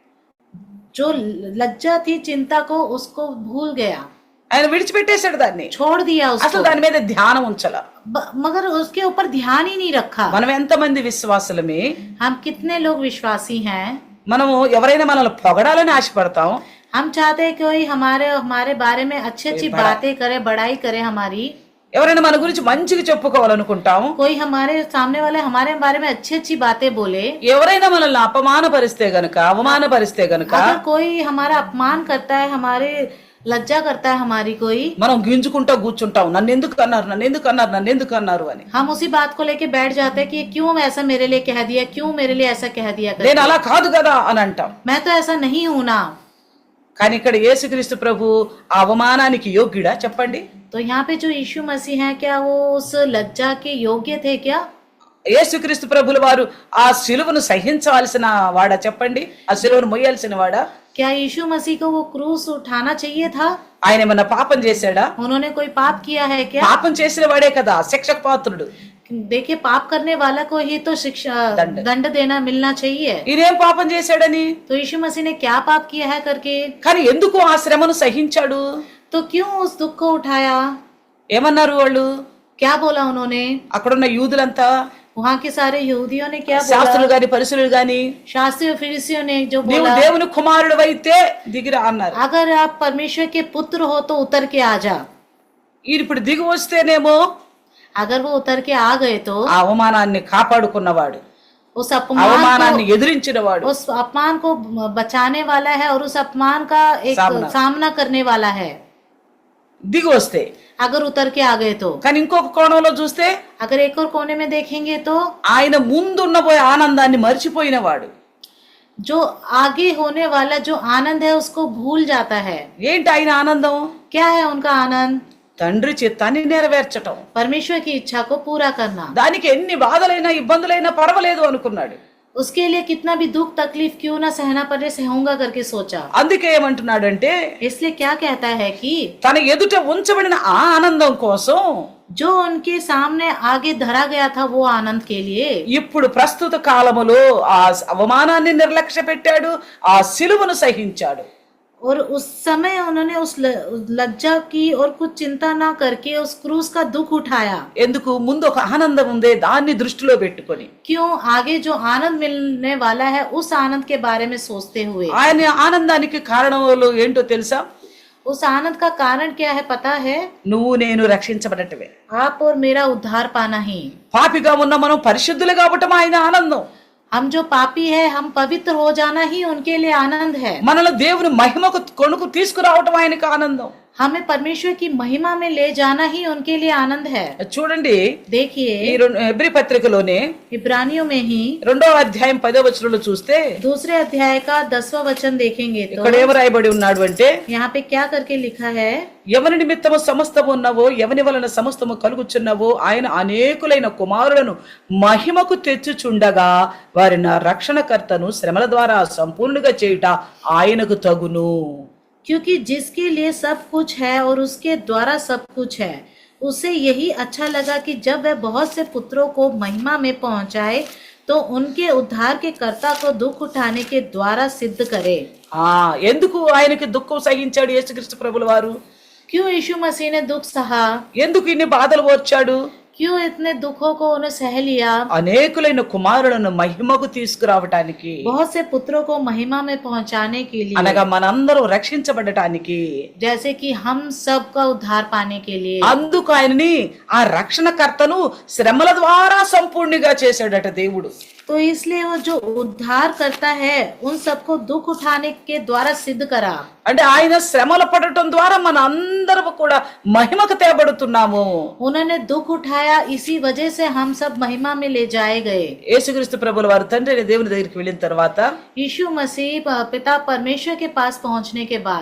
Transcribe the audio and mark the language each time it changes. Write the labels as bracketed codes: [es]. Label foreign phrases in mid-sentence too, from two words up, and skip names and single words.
[hi] जो लज्जा थी, चिंता को उसको भूल गया, [te] ఆయన విడిచిపెట్టేశాడు దాన్ని, [hi] छोड़ दिया [te] అసలు [hi] उसको, [te] దాని మీద ధ్యానం ఉంచాల. [hi] मगर उसके ऊपर ध्यान ही नहीं रखा। [te] మనం ఎంతమంది విశ్వాసులమే, [hi] हम कितने लोग विश्वासी हैं, [te] మనము ఎవరైనా మనల్ని పొగడాలని ఆశపడతాం, [hi] हम चाहते हैं कोई हमारे बारे में अच्छी अच्छी बातें करे, बड़ाई करे हमारी, [te] ఎవరైనా మన గురించి మంచిగా చెప్పుకోవాలనుకుంటాం, [hi] कोई हमारे सामने वाले हमारे बारे में अच्छी अच्छी बातें बोले, [te] ఎవరైనా మనల్ని అపమానపరిస్తే గనుక, అవమానపరిస్తే గనుక, [hi] अगर कोई हमारा अपमान करता है, हमारे लज्जा करता है हमारी कोई, [te] మనం గింజుకుంటా కూర్చుంటాం, నన్ను ఎందుకు అన్నారు, నన్ను ఎందుకు అన్నారు, నన్ను ఎందుకు అన్నారు అని. [hi] हम उसी बात को लेके बैठ जाते हैं कि क्यों ऐसा मेरे लिए कह दिया, क्यों मेरे लिए ऐसा कह दिया [te] నేను అలా కాదు కదా అని అంటాం. [hi] मैं तो ऐसा नहीं हूं ना। [te] కానీ ఇక్కడ యేసుక్రీస్తు ప్రభు ఆ అవమానానికి యోగ్యుడా చెప్పండి? [hi] तो यहाँ पे जो यीशु मसीह है क्या वो उस लज्जा के योग्य थे क्या? [te] యేసుక్రీస్తు ప్రభుల వారు ఆ సిలువను సహించాల్సిన వాడా చెప్పండి? ఆ సిలువను మొయ్యాల్సిన వాడా? [hi] क्या यीशु मसीह को वो क्रूस उठाना चाहिए था? [te] ఆయన ఏమన్నా పాపం చేశాడా? [hi] उन्होंने कोई पाप किया है क्या? [te] పాపం చేసిన వాడే కదా శిక్షకు పాత్రుడు. [hi] देखिए पाप करने वाला को ही तो शिक्षा दंड देना मिलना चाहिए। [te] ఈయనేం పాపం చేశాడని? [hi] तो यीशु मसीह ने क्या पाप किया है करके? [te] కానీ ఎందుకు ఆ శ్రమను సహించాడు? [hi] तो क्यों उस दुख को उठाया? [te] ఏమన్నారు వాళ్ళు? [hi] क्या बोला उन्होंने? [te] అక్కడున్న యూదులంతా, [hi] वहाँ के सारे यहूदियों ने क्या [te] శాస్త్రులు [hi] बोला? [te] గాని పరిసరులు గాని, [hi] शास्त्री और फरीसियों ने जो [te] నీవు [hi] बोला, [te] దేవుని కుమారుడు అయితే దిగిరా అన్నారు. [hi] अगर आप परमेश्वर के पुत्र हो तो उतर के आ जा। [te] ఈయన ఇప్పుడు దిగి వస్తేనేమో [hi] अगर वो उतर के आ गए तो [te] ఆ అవమానాన్ని కాపాడుకున్నవాడు, [hi] उस अपमान [te] అవమానాన్ని ఎదిరించినవాడు, [hi] उस अपमान को बचाने वाला है और उस अपमान का एक सामना करने वाला है [te] దిగి వస్తే. [hi] अगर उतर के आ गए तो। [te] కానీ ఇంకొక కోణంలో చూస్తే [hi] अगर एक और कोने में देखेंगे तो [te] ఆయన ముందున్నపోయే ఆనందాన్ని మర్చిపోయినవాడు. [hi] जो आगे होने वाला जो आनंद है उसको भूल जाता है। [te] ఏంటి ఆయన ఆనందం? [hi] क्या है उनका आनंद? [te] తండ్రి చిత్తాన్ని నెరవేర్చటం. [hi] परमेश्वर की इच्छा को पूरा करना। [te] దానికి ఎన్ని బాధలైనా ఇబ్బందులైనా పర్వాలేదు అనుకున్నాడు. [hi] उसके लिए कितना भी दुख तकलीफ क्यों ना सहना पड़े सहूंगा करके सोचा। [te] అందుకే ఏమంటున్నాడంటే [hi] इसलिए क्या कहता है कि [te] తన ఎదుట ఉంచబడిన ఆ ఆనందం కోసం [hi] जो उनके सामने आगे धरा गया था वो आनंद के लिए [te] ఇప్పుడు ప్రస్తుత కాలములో ఆ అవమానాన్ని నిర్లక్ష్య పెట్టాడు, ఆ సిలువను సహించాడు. [hi] और उस समय उन्होंने उस लज्जा की और कुछ चिंता ना करके उस क्रूस का दुख उठाया। [te] ఎందుకు? ముందు ఒక ఆనందం ఉందే, దాన్ని దృష్టిలో పెట్టుకొని. [hi] क्यों? आगे जो आनंद मिलने वाला है उस आनंद के बारे में सोचते हुए। [te] ఆయన ఆనందానికి కారణాలు ఏంటో తెలుసా? [hi] उस आनंद का कारण क्या है पता है? [te] నువ్వు నేను రక్షించబడటమే. [hi] आप और मेरा उद्धार पाना ही। [te] పాపిగా ఉన్న మనం పరిశుద్ధులు కావటం ఆయన ఆనందం. [hi] हम जो पापी है हम पवित्र हो जाना ही उनके लिए आनंद है। [te] మనలో దేవుని మహిమకు కొనుకు తీసుకురావటం ఆయనకు ఆనందం. [hi] हमें परमेश्वर की महिमा में ले जाना ही उनके लिए आनंद है। [te] చూడండి, [hi] देखिए [te] ఈ హెబ్రీ పత్రికలోనే [hi] इब्रानियों में ही [te] 2వ అధ్యాయం 10వ వచనంలో చూస్తే [hi] दूसरे अध्याय का 10वां वचन देखेंगे तो [te] ఇక్కడ ఏం రాయబడి ఉన్నాడు అంటే, [hi] यहाँ पे क्या करके लिखा है? [te] ఎవని నిమిత్తము సమస్తము ఉన్నవో, ఎవని వలన సమస్తము కలుగుచున్నవో ఆయన అనేకులైన కుమారులను మహిమకు తెచ్చుచుండగా వారిని రక్షణకర్తను శ్రమల ద్వారా సంపూర్ణంగా చేయుట ఆయనకు తగును. [hi] क्योंकि जिसके लिए सब कुछ है और उसके द्वारा सब कुछ है, उसे यही अच्छा लगा कि जब वह बहुत से पुत्रों को महिमा में पहुंचाए तो उनके उद्धार के कर्ता को दुख उठाने के द्वारा सिद्ध करे। [te] ఎందుకు ఆయనకి దుఃఖం సహించాడు యేసుక్రీస్తు ప్రభుల వారు? [hi] क्यों यीशु मसीह ने दुख सहा? [te] ఎందుకు ఇన్ని బాధలు ఓర్చాడు? [hi] क्यों इतने दुखों को उन्हें सह लिया? [te] అనేకులైన కుమారులను మహిమకు తీసుకురావటానికి, [hi] बहुत से पुत्रों को महिमा में पहुंचाने के लिए, [te] అనగా మనందరం రక్షించబడటానికి, [hi] जैसे कि हम सब का उद्धार पाने के लिए। [te] అందుకు ఆయనని ఆ రక్షణకర్తను శ్రమల ద్వారా సంపూర్ణిగా చేశాడట దేవుడు. [hi] तो इसलिए वो जो उद्धार करता है उन सबको दुख उठाने के द्वारा सिद्ध करा। [te] అంటే ఆయన శ్రమలు పడటం ద్వారా మన అందరం కూడా మహిమకు తేబడుతున్నాము. [hi] उन्होंने दुख उठाया, इसी वजह से हम सब महिमा में ले जाए गए। [te] యేసుక్రీస్తు ప్రభుల వారు తండ్రి అయిన దేవుని దగ్గరికి వెళ్ళిన తర్వాత [hi] यीशु मसीह पिता परमेश्वर के पास पहुंचने के बाद